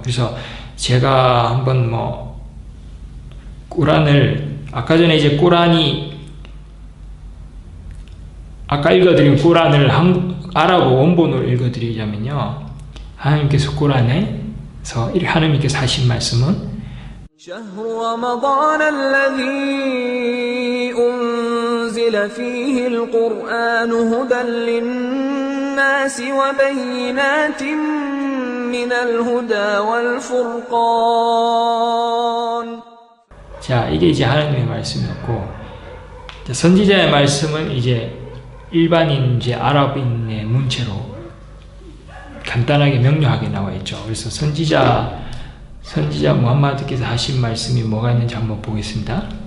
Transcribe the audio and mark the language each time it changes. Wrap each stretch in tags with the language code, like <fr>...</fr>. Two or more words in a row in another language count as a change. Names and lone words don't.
<ko>그래서 제가 한번 꾸란을 아까 전에 이제 꾸란이 아까 읽어드린 꾸란을 아랍어 원본으로 읽어드리자면요. 하나님께서 꾸란에 그래서 하나님께서 하신 말씀은</ko> <ar>شهر رمضان الذي أنزل فيه القرآن هدى للناس وبينات من الهدى والفرقان.</ar> <ko>자, 이게 이제 하나님의 말씀이었고, 선지자의 말씀은 이제 일반인 이제 아랍인의 문체로 간단하게 명료하게 나와 있죠. 그래서 선지자 무함마드께서 하신 말씀이 뭐가 있는지 한번 보겠습니다.</ko>